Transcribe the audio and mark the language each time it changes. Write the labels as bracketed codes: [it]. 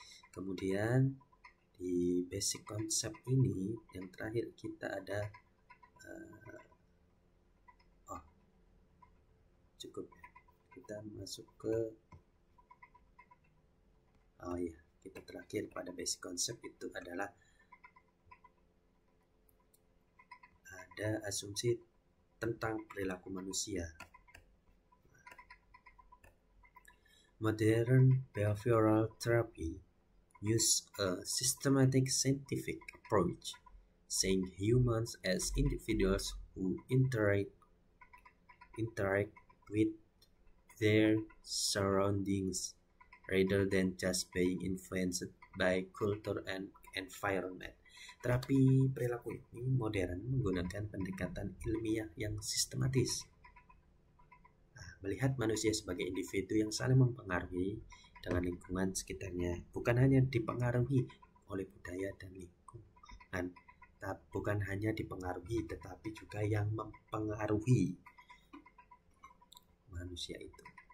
[id] Kemudian di basic konsep ini yang terakhir kita ada cukup, kita masuk ke kita terakhir pada basic konsep itu adalah ada asumsi tentang perilaku manusia. [en] Modern behavioral therapy use a systematic scientific approach, seeing humans as individuals who interact with their surroundings rather than just being influenced by culture and environment. [id] Terapi perilaku ini modern menggunakan pendekatan ilmiah yang sistematis, melihat manusia sebagai individu yang saling mempengaruhi dengan lingkungan sekitarnya, bukan hanya dipengaruhi oleh budaya dan lingkungan, bukan hanya dipengaruhi tetapi juga yang mempengaruhi manusia itu.